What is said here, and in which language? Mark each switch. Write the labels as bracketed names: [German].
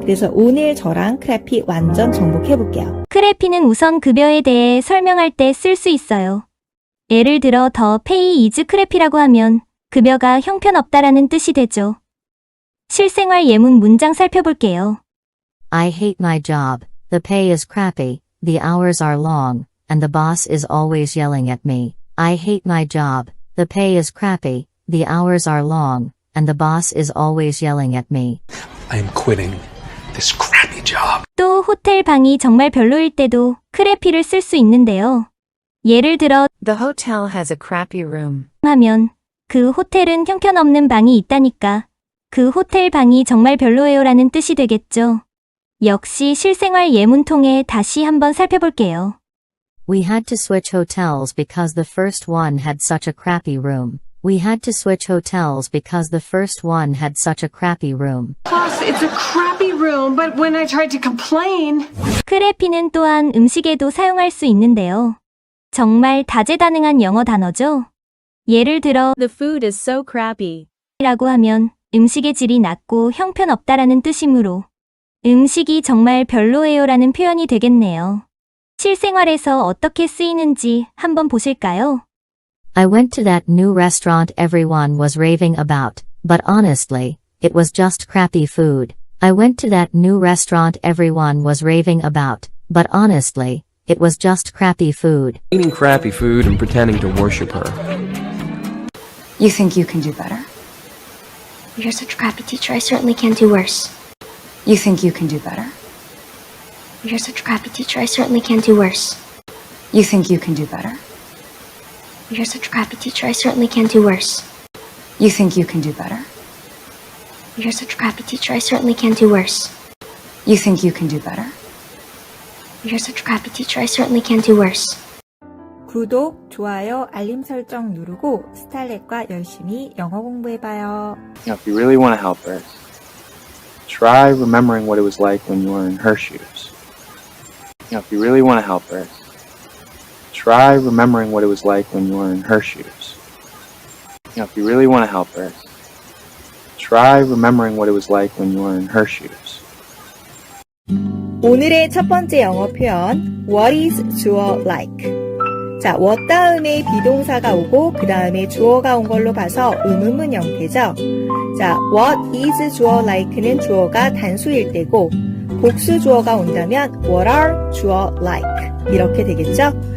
[Korean] 그래서 오늘 저랑 크래피 완전 정복해볼게요. 크래피는 우선 급여에 대해 설명할 때 쓸 수 있어요. 예를 들어 더 [English] pay is crappy [Korean] 라고 하면 급여가 형편없다라는 뜻이 되죠. 실생활 예문 문장 살펴볼게요. [English] I hate my job, the pay is crappy, the hours are long, and the boss is always yelling at me. I hate my job. The pay is crappy, the hours are long, and the boss is always yelling at me. I am quitting this crappy job. [Korean] 또 호텔 방이 정말 별로일 때도 크래피를 쓸 수 있는데요. 예를 들어 [English] The hotel has a crappy room. [Korean] 하면 그 호텔은 형편없는 방이 있다니까. 그 호텔 방이 정말 별로예요라는 뜻이 되겠죠. 역시 실생활 예문 통해 다시 한번 살펴볼게요. [English] We had to switch hotels because the first one had such a crappy room. We had to switch hotels because the first one had such a crappy room. Plus, it's a crappy room, but when I tried to complain... [Korean] 크래피는 또한 음식에도 사용할 수 있는데요. 정말 다재다능한 영어 단어죠. 예를 들어 [English] The food is so crappy. [Korean] 라고 하면 음식의 질이 낮고 형편없다라는 뜻이므로 음식이 정말 별로예요라는 표현이 되겠네요. 실생활에서 어떻게 쓰이는지 한번 보실까요? [English] I went to that new restaurant everyone was raving about, but honestly, it was just crappy food. I went to that new restaurant everyone was raving about, but honestly, it was just crappy food. Eating crappy food and pretending to worship her. You think you can do better? You're such a crappy teacher, I certainly can do worse. You think you can do better? You're such a crappy teacher, I certainly can do worse. You think you can do better? You're such a crappy teacher, I certainly can do worse. You think you can do better? You're such a crappy teacher, I certainly can do worse. You think you can do better? You're such a crappy teacher, I certainly can do worse. [Korean] 구독, 좋아요, 알림 설정 누르고 스탈렛과 열심히 영어 공부해봐요. [English] If you really want to help her, try remembering what it was like when you were in her shoes. If you really want to help her, try remembering what it was like when you were in her shoes. If you really want to help her, try remembering what it was like when you were in her shoes. [Korean] 오늘의 첫 번째 영어 표현 [English] What is [Korean] 주어 like? 자, what 다음에 비동사가 오고 그 다음에 주어가 온 걸로 봐서 의문문 형태죠. 자, what is 주어 like는 주어가 단수일 때고 복수 주어가 온다면 what are 주어 like 이렇게 되겠죠.